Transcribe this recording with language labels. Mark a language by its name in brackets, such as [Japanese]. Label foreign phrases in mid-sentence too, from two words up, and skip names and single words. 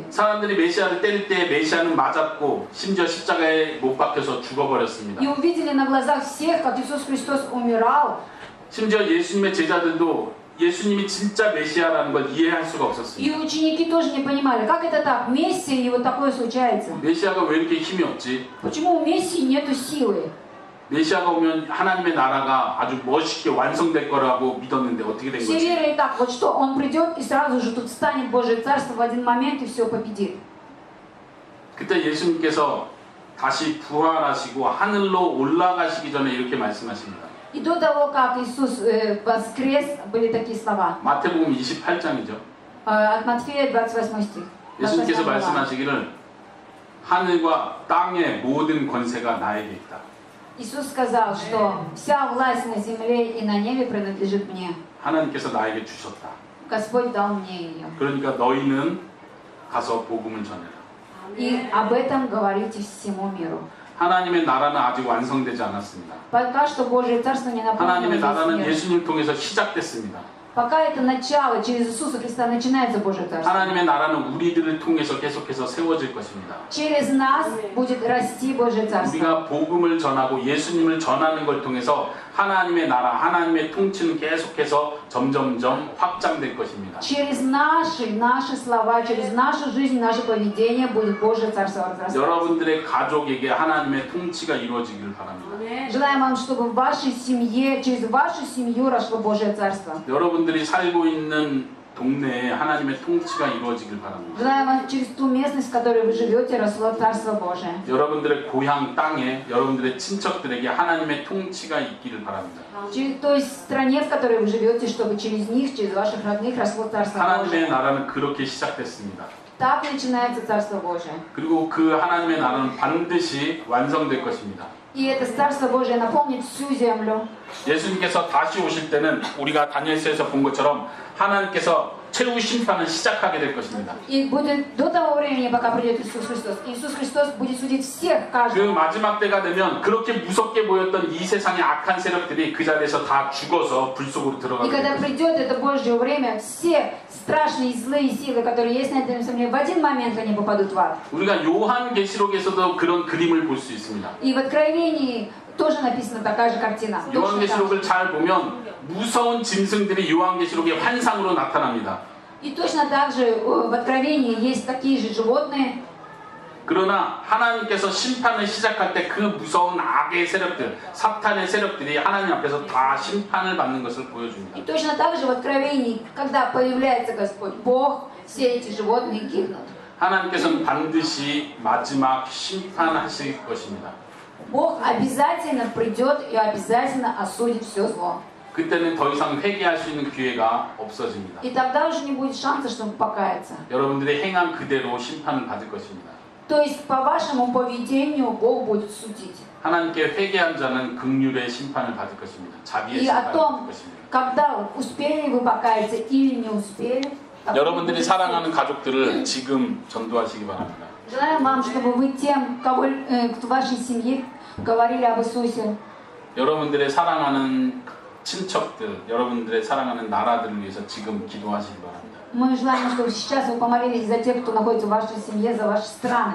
[Korean] 사람들이 메시아를 때릴 때 메시아는 맞았고 심지어 십자가에 못 박혀서 죽어버렸습니다. [Russian] И увидели на глазах всех, как Иисус Христос умирал. [Korean] 심지어 예수님의 제자들도 예수님이 진짜 메시아라는 걸 이해할 수가 [Russian] И [Korean] 없었습니다. [Russian] ученики тоже не понимали, как это так, Мессия и вот такое случается. [Korean] 메시아가 왜 이렇게 힘이 없지? [Russian] Почему у Мессии нету силы? [Korean] 메시아가 오면 하나님의 나라가 아주 멋있게 완성될 거라고 믿었는데 어떻게 된 [Russian] Все [Korean] 거지? [Russian] верили так, вот что он придет и сразу же тут станет Божье Царство в один момент и все победит. [Korean] 그때 예수님께서 다시 부활하시고 하늘로 올라가시기 전에 이렇게 말씀하십니다. [Russian] И до того, как Иисус воскрес, были такие слова. [Korean] 마태복음 28장이죠. [Russian] От Матфея 28 стих. [Korean] 예수님께서 [Russian] 28 глава. [Korean] 말씀하시기를 하늘과 땅의 모든 권세가 나에게 있다. [Russian] Иисус сказал, что вся власть на земле и на небе принадлежит мне. [Korean] 하나님께서 나에게 주셨다. [Russian] Господь дал мне ее. [Korean] 그러니까 너희는 가서 복음을 전해라. [Russian] И об этом говорите всему миру. [Korean] 하나님의 나라는 아직 완성되지 않았습니다. [Russian] Пока что Божье Царство не наполнено [Korean] 하나님의 [Russian] весь [Korean] 나라는 [Russian] мир. [Korean] 예수님 통해서 시작됐습니다. [Russian] Пока это начало, через Иисуса Христа начинается Божье Царство. [Korean] 하나님의 나라는 우리들을 통해서 계속해서 세워질 것입니다. [Russian] Через нас будет расти Божье Царство. [Korean] 우리가 복음을 전하고 예수님을 전하는 걸 통해서 하나님의 나라, 하나님의 통치는 계속해서 점점점 확장될 것입니다. [Russian] Через наши слова, через нашу жизнь, наше поведение будет Божье Царство разрастаться. [Korean] 여러분들의 가족에게 하나님의 통치가 이루어지기를 바랍니다. [Russian] Желаем вам, чтобы в вашей семье, через вашу семью росло Божье Царство. [Korean] 여러분들이 살고 있는 동네에 하나님의 통치가 이루어지길 바랍니다. [Russian] Желаем вам, через ту местность, в которой вы живете, росло Царство Божие. [Korean] 여러분들의 고향 땅에 여러분들의 친척들에게 하나님의 통치가 있기를 바랍니다. [Russian] Через той стране, в которой вы живете, чтобы через них, через ваших родных росло Царство [Korean] 하나님의 [Russian] Божие. [Korean] 나라는 그렇게 시작됐습니다. [Russian] Так начинается Царство Божие. [Korean] 그리고 그 하나님의 나라는 반드시 완성될 것입니다. [Russian] И это Царство Божие наполнит всю землю. [Korean] 예수님께서 다시 오실 때는 우리가 다니엘서에서 본 것처럼 하나님께서 최후 심판을 시작하게 될 것입니다. [Russian] И будет до того времени, пока придет Иисус Христос. Иисус Христос будет судить всех, [Korean] 그 [Russian] каждого. [Korean] 마지막 때가 되면 그렇게 무섭게 보였던 이 세상의 악한 세력들이 그 자리에서 다 죽어서 불 속으로 [Russian] И [Korean] 들어가게 [Russian] когда [Korean] 될 것입니다. [Russian] придет это Божье время, все страшные злые силы, которые есть на этой земле, в один момент они попадут в ад. [Korean] 우리가 요한계시록에서도 그런 그림을 볼 수 있습니다. [Russian] И в Откровении тоже написана такая же картина. Точно так же. [Korean] 요한계시록을 잘 보면 무서운 짐승들이 요한계시록의 환상으로 나타납니다. [Russian] И точно так же в Откровении есть такие же животные. [Korean] 그러나 하나님께서 심판을 시작할 때 그 무서운 악의 세력들, 사탄의 세력들이 하나님 앞에서 다 심판을 받는 것을 보여줍니다. [Russian] И точно так же в Откровении, когда появляется Господь Бог, все эти животные гибнут. [Korean] 하나님께서는 반드시 마지막 심판하실 것입니다. [Russian] Бог обязательно придет и обязательно осудит все зло. [Korean] 그때는 더 이상 회개할 수 있는 기회가 없어집니다. [Russian] И тогда уже не будет шанса, чтобы покаяться. [Korean] 여러분들의 행한 그대로 심판을 받을 것입니다. [Russian] То есть по вашему поведению Бог будет судить. [Korean] 하나님께 회개한 자는 긍휼의 심판을 받을 것입니다. 자비의 [Russian] И о [Korean] 심판을 받을 [Russian] том, [Korean] 것입니다. [Russian] когда успели вы покаяться или не успели. [Korean] 여러분들이 사랑하는 가족들을 지금 전도하시기 바랍니다. [Russian] Желаем вам, чтобы вы тем, кого, в вашей семье говорили об Иисусе. [Korean] 여러분들의 사랑하는 친척들, 여러분들의 사랑하는 나라들을 위해서 지금 기도하시기 바랍니다. [Russian] Мы желаем, чтобы сейчас вы помолились за тех, кто находится в вашей семье, за ваши страны.